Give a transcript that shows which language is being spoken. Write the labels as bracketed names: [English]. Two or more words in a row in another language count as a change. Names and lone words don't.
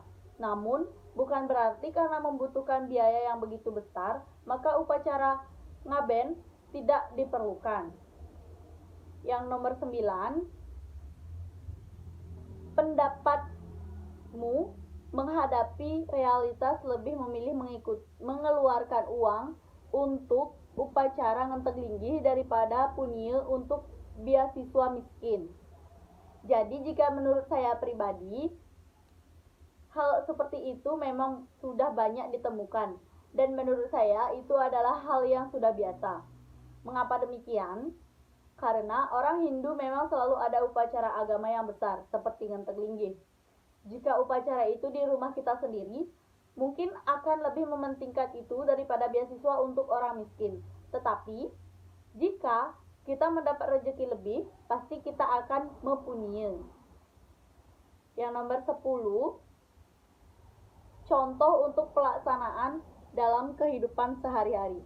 [Indonesian] Namun, bukan berarti karena membutuhkan biaya yang begitu besar, maka upacara ngaben tidak diperlukan. Yang nomor 9, pendapatmu menghadapi realitas lebih memilih mengeluarkan uang untuk upacara ngenteg linggih daripada punya untuk beasiswa miskin. Jadi jika menurut saya pribadi, hal seperti itu memang sudah banyak ditemukan dan menurut saya itu adalah hal yang sudah biasa. Mengapa demikian? Karena orang Hindu memang selalu ada upacara agama yang besar seperti ngenteg linggih. Jika upacara itu di rumah kita sendiri, mungkin akan lebih mementingkan itu daripada beasiswa untuk orang miskin. Tetapi, jika kita mendapat rezeki lebih, pasti kita akan mempunyai. Yang nomor 10, contoh untuk pelaksanaan dalam kehidupan sehari-hari.